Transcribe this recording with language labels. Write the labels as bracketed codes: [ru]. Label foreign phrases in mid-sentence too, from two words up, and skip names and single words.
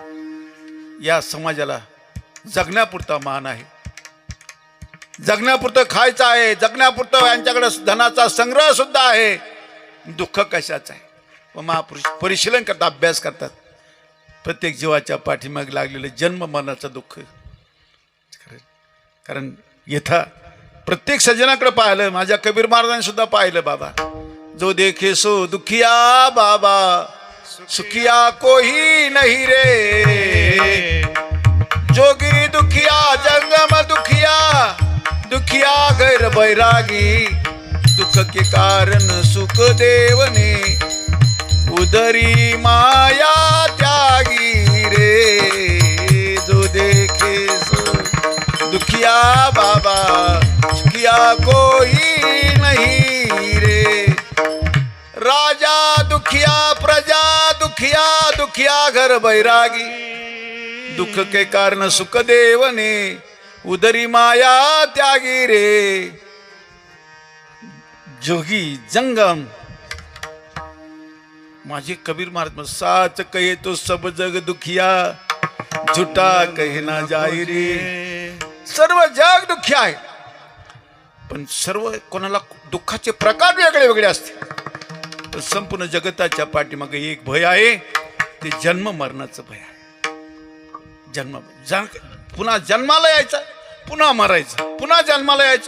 [mr] या समाजाला जगण्यापुरता मान आहे, जगण्यापुरतं खायचं आहे, जगण्यापुरतं यांच्याकडे धनाचा संग्रह सुद्धा आहे. दुःख कशाचं आहे? व महापुरुष परिशीलन करतात, अभ्यास करतात. प्रत्येक जीवाच्या पाठीमागे लागलेलं जन्म मरणाचं दुःख. कारण येथा प्रत्येक सज्जनाकडे पाहिलं, माझ्या कबीर महाराजांनी सुद्धा पाहिलं. [hi] बाबा जो देखे सो दुखिया, बाबा सुखिया कोही नहीं रे. जोगी दुखिया जंगम दुखिया, दुखिया गैर बैरागी. दुख के कारण सुख देवने, उदरी माया त्यागी रे. जो देखे सो दुखिया, बाबा सुखिया कोई नहीं रे. राजा दुखिया, प्रजा दुखिया, दुखिया घर बैरागी. दुख के कारण सुख देवने, उदरी माया त्यागी रे. जोगी जंगम. माझे कबीर महाराज साच कहे तो सब जग दुखिया, झुटा कहे ना जाई रे. [mr] सर्व जग दुःखी आहे, पण सर्व कोणाला दुःखाचे प्रकार वेगळे वेगळे असते. पण संपूर्ण जगताच्या पाठीमागे एक भय आहे, ते जन्म मरणाचं भय आहे. पुन्हा जन्माला यायचं, पुन्हा मरायचं, पुन्हा जन्माला यायचं.